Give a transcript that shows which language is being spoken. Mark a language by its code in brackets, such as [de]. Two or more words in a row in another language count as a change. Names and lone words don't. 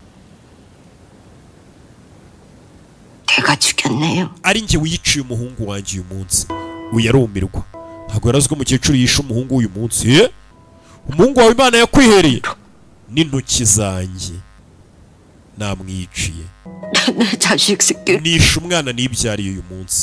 [ko] 내가 죽였네요. [rw] ari njye wiyiciye umuhungu wanjye uyu munsi. uyu arumirwa, ntabwo yari azi ko umukecuru yishe umuhungu uyu munsi. umuhungu wawe imana yakwihereye n'intoki zanjye namwiciye. [ko] 내 자식 새끼. [rw] nishe umwana nibyariye uyu munsi.